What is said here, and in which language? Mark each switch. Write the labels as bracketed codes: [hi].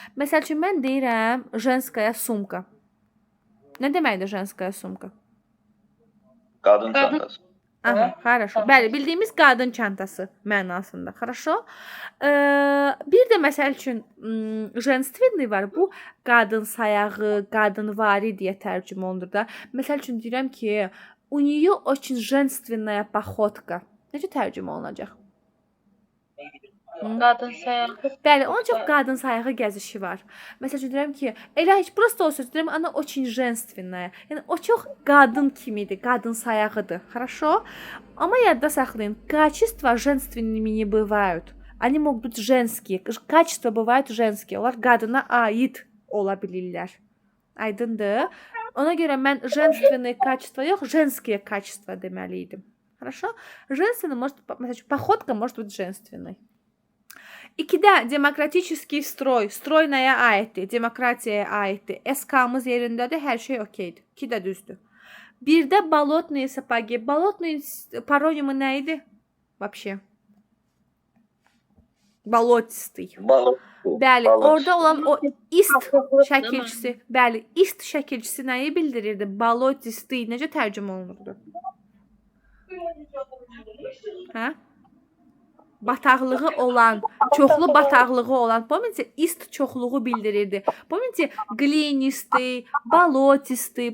[az] Məsəl üçün, mən deyirəm [ru] женская sumka. [az] Nə deməkdir женская sumka? Qadın çantası. [ru] Aha, хорошо. [az] Bəli, bildiyimiz qadın çantası mənasında. [ru] Хорошо? [az] Bir də məsəl üçün женственный var. Bu qadın sayağı, qadınvari deyə tərcümə olunur da. Məsəl üçün deyirəm ki, [ru] у неё очень женственная походка. [az] Necə tərcümə olunacaq? Qadın sayağı. Bəli, onun çox qadın sayağı gəzişi var. Məsəl üçün deyirəm ki, elə heç prosta o söz deyirəm, [ru] она очень женственная. [az] Yəni o çox qadın kimidir, qadın sayağıdır. [ru] Хорошо? [az] Amma yadda saxlayın, [ru] качества женственными не бывают. Они могут быть женские. Качества бывают женские. [az] Onlar qadına ait ola bilirlər. Aydındır? Ona görə mən [ru] женственные качества [az] yox, [ru] женские качества [az] deməliydim. [ru] Хорошо? Женственный может, походка может быть женственной. [az] 2-də demokratik stroy. Stroy nəyə aiddir? Demokratiyaya aiddir. SK-mız yerindədir, hər şey okeydir. 2-də düzdür. [ru] 1-də bolotные сапоги. Bolotные паронимы [az] nə idi? [ru] Вообще. [az] Bolotистый. Bəli, orada olan o ist şəkilçisi, bəli, ist şəkilçisi nəyi bildirirdi? Bolotistый necə tərcümə olunurdu? Hə? Bataqlığı olan, çoxlu bataqlığı olan. [ru] Помните, [az] ist çoxluğu bildirirdi. [ru] Помните, глинистый, болотистый.